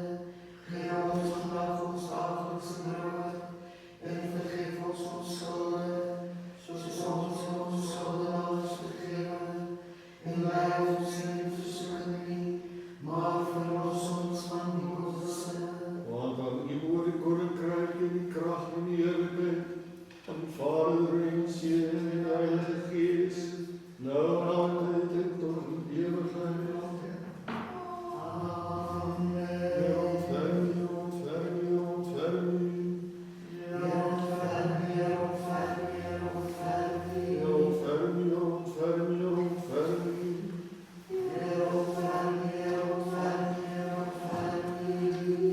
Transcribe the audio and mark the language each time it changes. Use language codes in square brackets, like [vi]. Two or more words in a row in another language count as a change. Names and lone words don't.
[af] Gee ons vandag ons daglikse brood, en vergeef ons ons skulde, soos ons ons skuldenaars vergewe, en lei ons nie in versoeking nie, maar verlos ons van die bose. Want aan u behoort die koninkryk en die krag en die heerlikheid van Vader en Seun en die Heilige Gees, nou en altyd en tot in ewigheid. Amen. Heer, ontferm u, ontferm u, ontferm u. Heer, ontferm u, Heer, ontferm u, Heer, ontferm u. Heer, ontferm u, ontferm u, ontferm u. Heer, ontferm u, Heer, ontferm u, Heer, ontferm u.